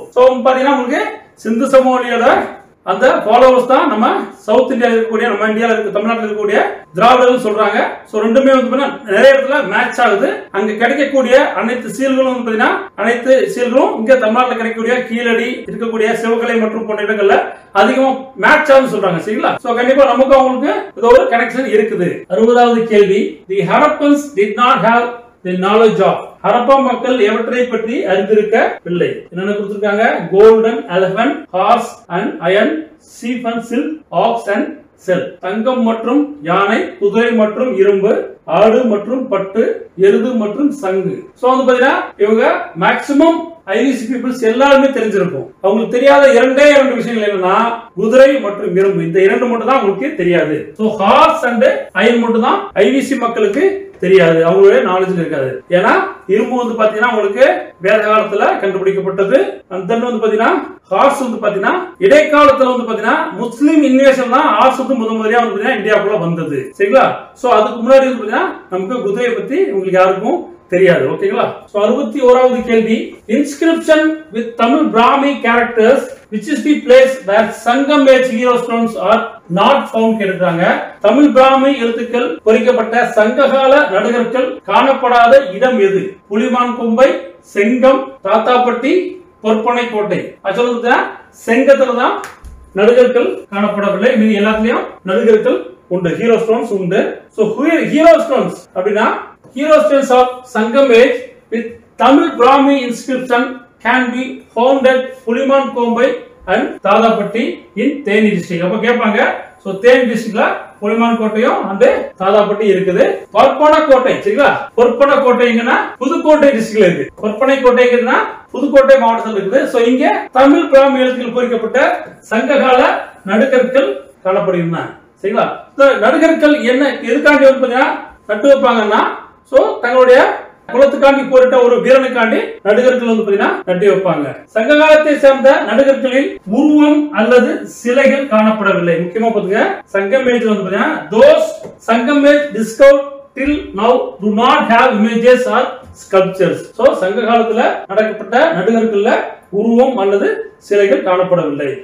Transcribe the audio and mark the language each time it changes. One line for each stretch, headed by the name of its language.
Tamil: So பாத்தீங்கன்னா உங்களுக்கு சிந்து சமவெளியோட அந்த ஃபாலோவர்ஸ் தான் நம்ம சவுத் இந்தியாவில் இருக்கக்கூடிய, நம்ம இந்தியாவில் இருக்க தமிழ்நாட்டில் இருக்கக்கூடிய திராவிடர்கள் சொல்றாங்க. சோ ரெண்டுமே வந்து நிறைய இடத்துல மேட்ச் ஆகுது. அங்க கிடைக்கக்கூடிய அனைத்து சீல்களும் பாத்தீங்கன்னா அனைத்து சீல்களும் இங்க தமிழ்நாட்டில் கிடைக்கக்கூடிய கீழடி இருக்கக்கூடிய சிவகலை மற்றும் போன்ற இடங்கள்ல அதிகமா மேட்ச் ஆகுது சொல்றாங்க. சரிங்களா? சோ கண்டிப்பா நமக்கு அவங்களுக்கு ஏதோ ஒரு கனெக்ஷன் இருக்குது. 60வது கேள்வி,
English: The Harappans did not have the knowledge of.
Tamil: Harappa மக்கள் எவற்றை பற்றி அறிந்திருக்கவில்லை? என்னென்ன கொடுத்திருக்காங்க?
English: Golden elephant, horse and iron, sheep and silk, ox and seal.
Tamil: தங்கம் மற்றும் யானை, குதிரை மற்றும் இரும்பு, ஆடு மற்றும் பட்டு, எருது மற்றும் சங்கு. சோ வந்து பாத்தீங்கன்னா இவங்க மேக்ஸிமம் ஐரிஷ் பீப்புள்ஸ் எல்லாருமே தெரிஞ்சிருக்கும். அவங்களுக்கு தெரியாத இரண்டு விஷயங்கள் என்னன்னா குதிரை மற்றும் இரும்பு. இந்த இரண்டு மட்டும் தான் உங்களுக்கு தெரியாது. சோ ஹார்ஸ் அண்ட் அயன் மட்டும் தான் ஐரிஷ் மக்களுக்கு தெரியாது, அவங்களுடைய நாலேஜ்ல இருக்காது. ஏன்னா இரும்பு வந்து பாத்தீங்கன்னா உங்களுக்கு வேத காலத்துல கண்டுபிடிக்கப்பட்டது. தென் வந்து பாத்தீங்கன்னா ஹார்ஸ் வந்து பாத்தீங்கன்னா இடைக்காலத்துல வந்து பாத்தீங்கன்னா முஸ்லீம் இன்வேஷன் தான் ஹார்ஸ் வந்து முதலியா வந்து பாத்தீங்கன்னா இந்தியாவுக்குள்ள வந்தது. சரிங்களா? சோ அதுக்கு முன்னாடி வந்து பாத்தீங்கன்னா நமக்கு குதிரையை பத்தி உங்களுக்கு யாருக்கும் தெரியாது. ஓகேங்களா? சோ 61வது கேள்வி,
English: inscription with Tamil Brahmi characters which is the place where Sangam age hero stones are not found
Tamil: கேட்கிறாங்க. தமிழ் பிராமி எழுத்துக்கள் பொறிக்கப்பட்ட சங்ககால நடுகற்கள் காணப்படாத இடம் எது? புலிமான் கொம்பை, செங்கம், தாத்தாப்பட்டி, பொற்பனை கோட்டை. ஆக்சுவலா செங்கத்துல தான் நடுகற்கள் காணப்படவில்லை. மீதி எல்லாத்துலயும் நடுகற்கள் உண்டு, ஹீரோ ஸ்டோன்ஸ் உண்டு. சோ ஹீரோ ஸ்டோன்ஸ் அப்படின்னா
English: hero stones of Sangam age with Tamil Brahmi inscription can be found at Puliman Kombai and Thadapatti in Theni district.
Tamil: அப்ப கேட்பாங்க. சோ தேனி டிஸ்ட்ரிக்ட்ல புலிமான் கோட்டையும் அந்த தாதாப்பட்டி இருக்குது. பொற்பனை கோட்டை. சரிங்களா? பொற்பனை கோட்டை எங்கன்னா புதுக்கோட்டை டிஸ்ட்ரிக்ட்ல இருக்கு. பொற்பனை கோட்டைன்னா புதுக்கோட்டை மாவட்டத்தில் இருக்குது. சோ இங்க தமிழ் பிராமி எழுத்துக்கள் பொறிக்கப்பட்ட சங்ககால நடுகற்கள் காணப்படுகின்றன. சரிங்களா? நடுகற்கள் என்ன எதுக்காண்டி வந்து நட்டு வைப்பாங்கன்னா சோ தங்களுடைய குலத்துக்காண்டி போரிட்ட ஒரு வீரனுக்காண்டி நடுகற்கள் வந்து பாத்தீங்கன்னா நட்டி வைப்பாங்க. சங்க காலத்தை சேர்ந்த நடுகற்களில் உருவம் அல்லது சிலைகள் காணப்படவில்லை. முக்கியமா பாத்துங்க,
English: Sangam age
Tamil: வந்து பாத்தீங்கன்னா
English: those Sangam age discovered till now do not have images or sculptures.
Tamil: So சங்க காலத்துல நடக்கப்பட்ட நடுகற்கள்ல உருவம் அல்லது சிலைகள் காணப்படவில்லை.